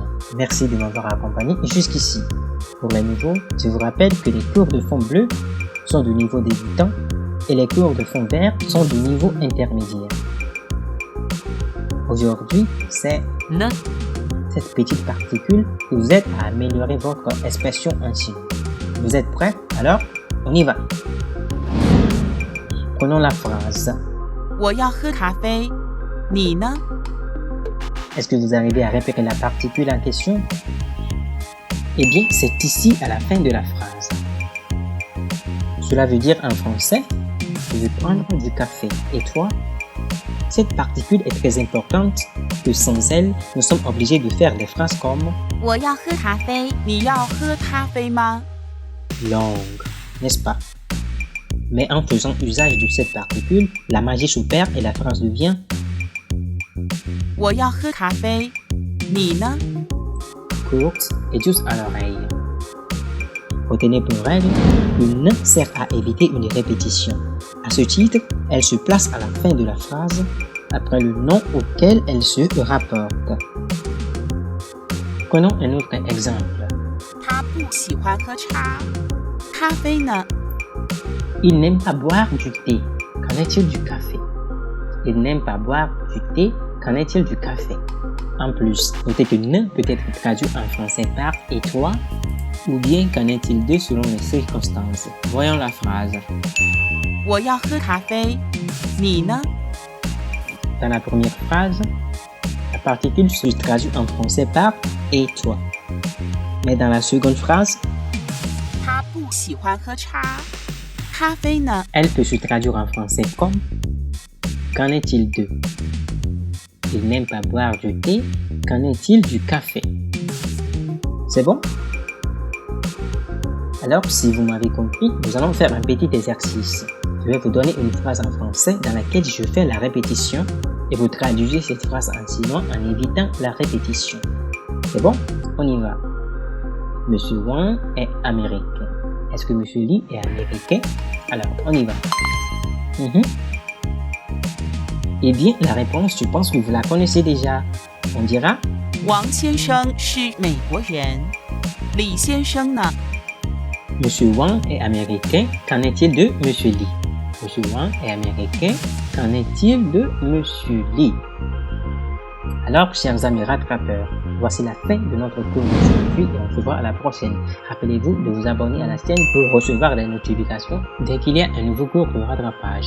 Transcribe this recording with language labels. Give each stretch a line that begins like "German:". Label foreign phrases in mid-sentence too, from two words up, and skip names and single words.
French: Merci de m'avoir accompagné jusqu'ici. Pour les nouveaux, je vous rappelle que les cours de fond bleu sont du niveau débutant et les cours de fond vert sont du niveau intermédiaire. Aujourd'hui, c'est ne, cette petite particule qui vous aide à améliorer votre expression en chinois. Vous êtes prêts? Alors, on y va. Prenons la phrase.
Chinese: 我要喝咖啡，你呢？
French: Est-ce que vous arrivez à répéter la particule en question? Eh bien, c'est ici à la fin de la phrase. Cela veut dire en français, je vais prendre du café. Et toi? Cette particule est très importante que sans elle, nous sommes obligés de faire des phrases comme
Chinese: 我要喝咖啡，你要喝咖啡吗？
French: longue, n'est-ce pas? Mais en faisant usage de cette particule, la magie s'opère et la phrase devient
Chinese: 我要喝咖啡，你呢？
French: courte et douce à l'oreille. Retenez pour règle, une ne sert à éviter une répétition. À ce titre, elle se place à la fin de la phrase, après le nom auquel elle se rapporte. Prenons un autre exemple.
Chinese: 他不喜欢喝茶，咖啡呢？
French: Il n'aime pas boire du thé. Qu'en est-il du café? Il n'aime pas boire du thé. Qu'en est-il du café? En plus, notez que ne peut être traduit en français par et toi, ou bien qu'en est-il d'eux selon les circonstances. Voyons la phrase.
Chinese: 我要喝咖啡，你呢？
French: Dans la première phrase, la particule se traduit en français par et toi. Mais dans la seconde phrase,
Chinese: 他不喜欢喝茶，咖啡呢？
French: elle peut se traduire en français comme qu'en est-il d'eux? Il n'aime pas boire du thé. Qu'en est-il du café? C'est bon? Alors, si vous m'avez compris, nous allons faire un petit exercice. Je vais vous donner une phrase en français dans laquelle je fais la répétition et vous traduisez cette phrase en chinois en évitant la répétition. C'est bon? On y va. Monsieur Wang est américain. Est-ce que Monsieur Li est américain? Alors, on y va. Eh bien, la réponse, je pense que vous la connaissez déjà. On dira
Chinese: 王先生是美国人，李先生呢？
French: Monsieur Wang est américain. Qu'en est-il de Monsieur Li? Monsieur Wang est américain. Qu'en est-il de Monsieur Li? Alors, chers amis rattrapeurs, voici la fin de notre cours d'aujourd'hui et on se voit à la prochaine. Rappelez-vous de vous abonner à la chaîne pour recevoir les notifications dès qu'il y a un nouveau cours de rattrapage.